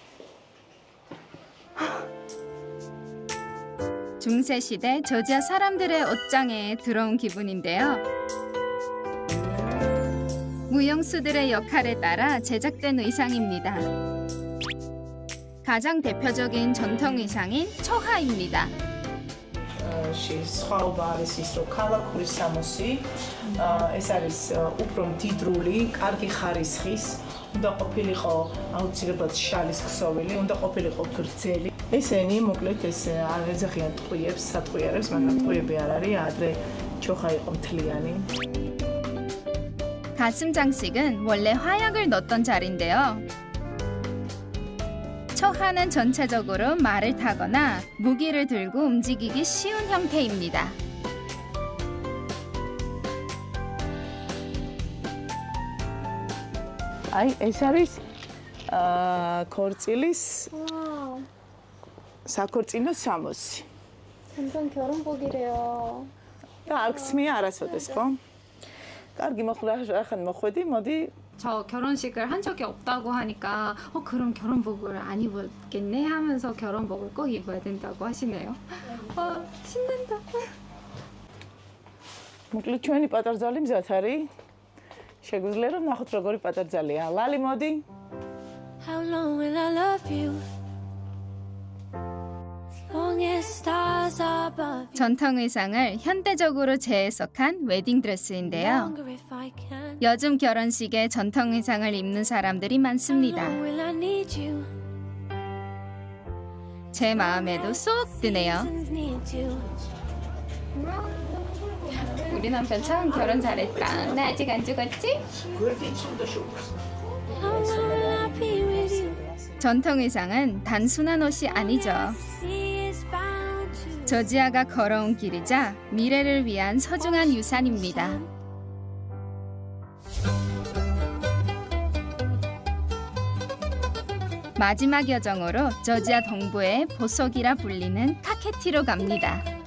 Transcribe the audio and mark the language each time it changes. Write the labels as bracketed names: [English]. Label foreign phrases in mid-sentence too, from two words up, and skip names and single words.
[Korean] 중세 시대 저지아 사람들의 옷장에 들어온 기분인데요. 무용수들의 역할에 따라 제작된 의상입니다. 가장 대표적인 전통 의상인 초하입니다. [Georgian] სხვაობა არის ის, რომ ქალაქური სამოსი ეს არის უფრო მდიდრული, კარგი ხარისხის, უნდა ყოფილიყო აუცილებლად შალის ქსოვილი, უნდა ყოფილიყო გრძელი. ესენი მოკლედ ეს არ ეძახიან ტყვიებს, სატყვიარებს, მაგრამ ტყვიები არ არის, ადრე ჩოხა იყო მთლიანი. [Korean] 가슴 장식은 원래 화약을 넣었던 자리인데요. 초하는 전체적으로 말을 타거나 무기를 들고 움직이기 쉬운 형태입니다. [Georgian] აი, ეს არის ქორწილის საქორწინო სამოსი. [Korean] 완전 결혼복이래요. [Georgian] და არ გსმია არასოდეს, ხო? კარგი, მოხდა ახან მოხვედი, 모디 [Korean] 저 결혼식을 한 적이 없다고 하니까 그럼 결혼복을 안 입었겠네 하면서 결혼복을 꼭 입어야 된다고 하시네요. 신난다. [Georgian] მოკლედ ჩვენი პატარძალი მზად არის. შეგვიძლია რომ ნახოთ როგორი პატარძალია. ლალი მოდი. [English] How long will I love you? As long as stars are above you. [Korean] 전통 의상을 현대적으로 재해석한 웨딩 드레스인데요. [English] Longer if I can. [Korean] 요즘 결혼식에 전통 의상을 입는 사람들이 많습니다. [English] How long will I need you? [Korean] 제 마음에도 쏙 드네요. [English] Seasons need you. [Korean] 우리 남편 참 결혼 잘했다. 나 아직 안 죽었지? [English] How long will I be with you? [Korean] 전통 의상은 단순한 옷이 아니죠. [English] Sea is bound to. [Korean] 저지아가 걸어온 길이자 미래를 위한 소중한 유산입니다. 마지막 여정으로 저지아 동부의 보석이라 불리는 카케티로 갑니다.